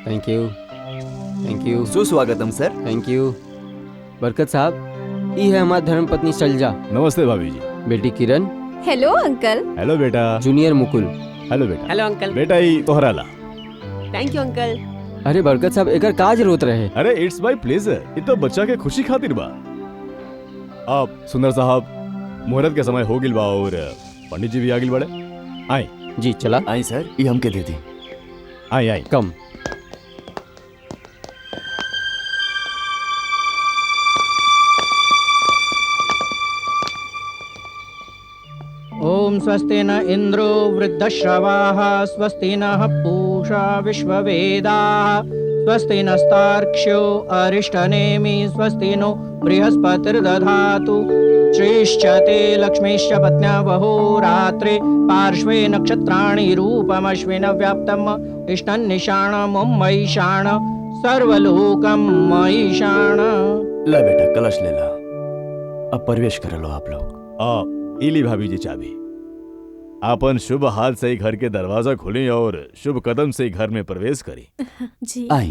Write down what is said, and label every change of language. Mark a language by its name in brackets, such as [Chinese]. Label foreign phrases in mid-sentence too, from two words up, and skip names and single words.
[English] thank you, thank you, [Bhojpuri] सुस्वागतम सर। [English] thank you. [Bhojpuri] बरकत साहब, ई है हमारी धर्मपत्नी शैलजा। नमस्ते भाभी जी। बेटी किरण। [English] hello uncle. [Bhojpuri] हेलो बेटा। जूनियर मुकुल। हेलो बेटा। [English] hello uncle. [Bhojpuri] बेटा ही तोहरा ला। [English] thank you uncle. [Bhojpuri] अरे बरकत साहब, एकर काज रोत रहे। [English] अरे it's my pleasure. [Bhojpuri] ये तो बच्चा के खुशी खातिर बा। अब सुंदर साहब मुहूर्त के समय हो गिल बा और पंडित जी भी आ गिल बड़े। आए जी चला। आई सर, ये हमके दे दी। आए आए। कम। [Sanskrit] ओम स्वस्ति न इंद्रो वृद्धश्रवाः स्वस्ति नः पूषा विश्ववेदाः स्वस्ति नस्तार्क्ष्यो अरिष्टनेमि स्वस्ति नो बृहस्पतिर्दधातु श्रेष्ठते लक्ष्मीश्च पत्न्यावहो रात्रे पार्श्वे नक्षत्राणि रूपमश्विन व्याप्तम् इष्टन्निशाणं मयिषाण सर्वलोकं मयिषाण। [Bhojpuri] ला बेटा, कलश ले ला। अब प्रवेश कर लो आप लोग। इली भाभी जी चाबी। आपन शुभ हाथ से ही घर के दरवाजा खोली और शुभ कदम से ही घर में प्रवेश करी। जी। आई।